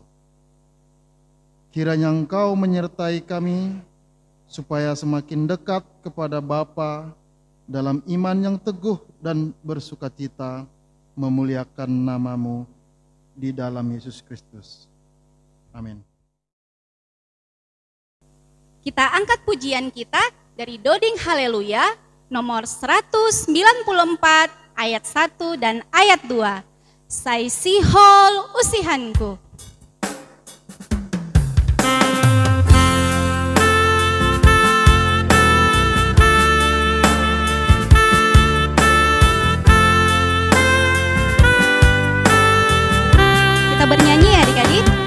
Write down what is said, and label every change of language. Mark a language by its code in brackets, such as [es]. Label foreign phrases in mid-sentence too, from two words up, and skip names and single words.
[id] Kiranya Engkau menyertai kami supaya semakin dekat kepada Bapa dalam iman yang teguh dan bersukacita memuliakan nama-Mu di dalam Yesus Kristus. Amin. Kita angkat pujian kita dari Doding Haleluya nomor 194 ayat 1 dan ayat 2. [bts] Sai sihol usihanku. [id] Kita bernyanyi ya adik-adik.